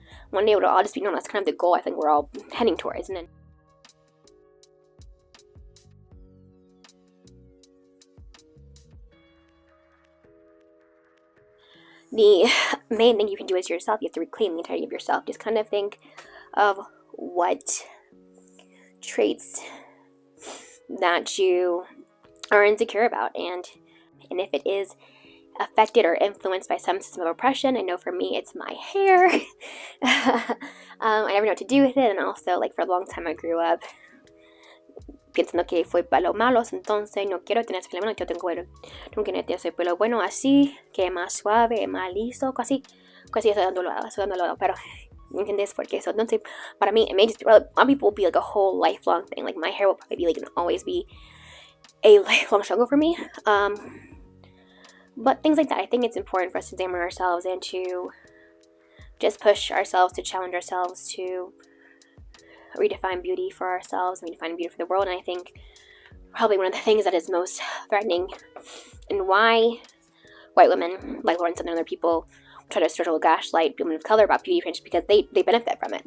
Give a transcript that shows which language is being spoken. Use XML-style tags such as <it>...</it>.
<en>One day it will all just be known. That's kind of the goal I think we're all heading towards. And then the main thing you can do is yourself. You have to reclaim the entirety of yourself. Just kind of think of what traits that you are insecure about, and if it is affected or influenced by some system of oppression. I know for me it's my hair. I never know what to do with it, and also like for a long time I grew up</en> <es>pensando que fue pelo malos, entonces no quiero tener ese pelo malo, yo tengo ese pelo bueno así, que es más suave, más liso, casi sudándolo, pero ¿entiendes? Porque eso, entonces, para mí,</es> <en>it may just be, a lot of people will be like a whole lifelong thing. Like my hair will probably be like, always be a lifelong struggle for me. But things like that, I think it's important for us to examine ourselves and to just push ourselves, to challenge ourselves, to redefine beauty for ourselves, redefine beauty for the world. And I think probably one of the things that is most threatening, and why white women like Lawrence and other people try to structural gaslight women of color about beauty, because they benefit from it.</en>